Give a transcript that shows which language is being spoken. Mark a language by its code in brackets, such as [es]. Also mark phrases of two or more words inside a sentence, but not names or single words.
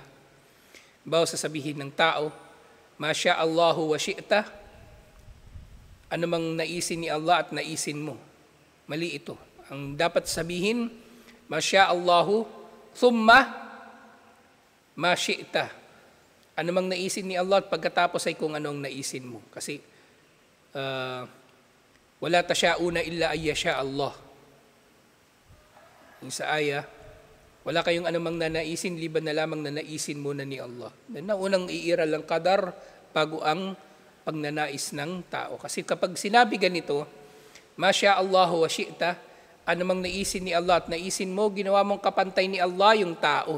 [tl] Bawa sasabihin ng tao, [ar] ما شاء الله وشئت, [tl] ano mang naisin ni Allah at naisin mo. Mali ito. Ang dapat sabihin, [ar] ما شاء الله, ثم ما شئت. [tl] Ano mang naisin ni Allah at pagkatapos ay kung anong naisin mo. [ar] Kasi ولا تشاؤون إلا أن يشاء الله. [tl] Yung sa aya, wala kayong anumang nanaisin, liban na lamang na naisin muna ni Allah. Na unang iiral ang qadar bago ang pagnanais ng tao. Kasi kapag sinabi ganito, [ar] ما شاء الله وشئت, [tl] anumang naisin ni Allah at naisin mo, ginawa mong kapantay ni Allah yung tao.